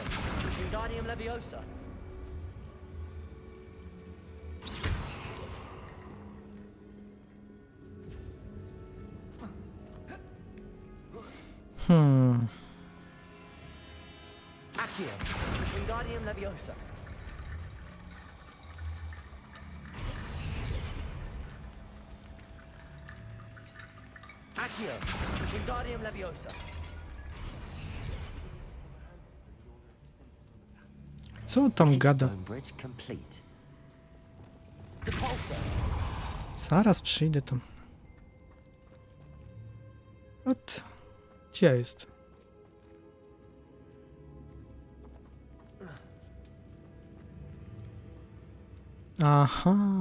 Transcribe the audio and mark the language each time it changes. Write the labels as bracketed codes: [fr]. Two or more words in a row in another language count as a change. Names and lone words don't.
[pl] Wingardium Leviosa. Accio. Wingardium Leviosa. Accio. Wingardium Leviosa. Co tam gada? [en] Bridge complete. Depulso. [pl] Zaraz przyjdę tam. What? Gdzie jest? Aha.